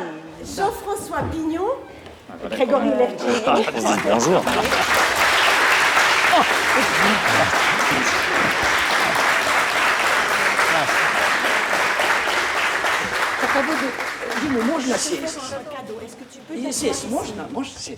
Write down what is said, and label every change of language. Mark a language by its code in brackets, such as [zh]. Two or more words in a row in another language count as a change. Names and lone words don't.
[fr] Jean-François Pignon, Grégory Lertier. Bonjour. [ru] По поводу Димы можно сесть? [fr] Est-ce que tu peux [ru] И сесть можно? Можешь сесть?